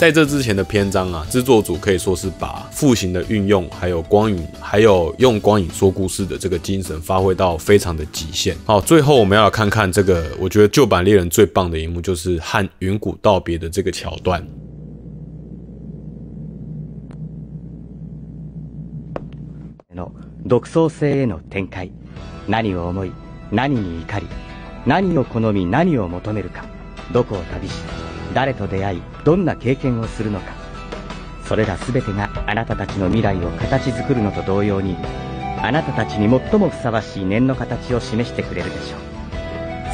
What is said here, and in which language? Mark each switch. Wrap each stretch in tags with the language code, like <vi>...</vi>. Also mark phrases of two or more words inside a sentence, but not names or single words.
<zh>在这之前的篇章啊，制作组可以说是把负形的运用，还有光影，还有用光影说故事的这个精神发挥到非常的极限。好，最后我们要来看看这个，我觉得旧版猎人最棒的一幕，就是和云谷道别的这个桥段。</zh> <ja>独創性への展開、何を思い、何に怒り、何を好み、何を求めるか、どこを旅し、誰と出会い、どんな経験をするのか、それら全てがあなたたちの未来を形作るのと同様に、 あなたたちに最もふさわしい念の形を示してくれるでしょう。</ja>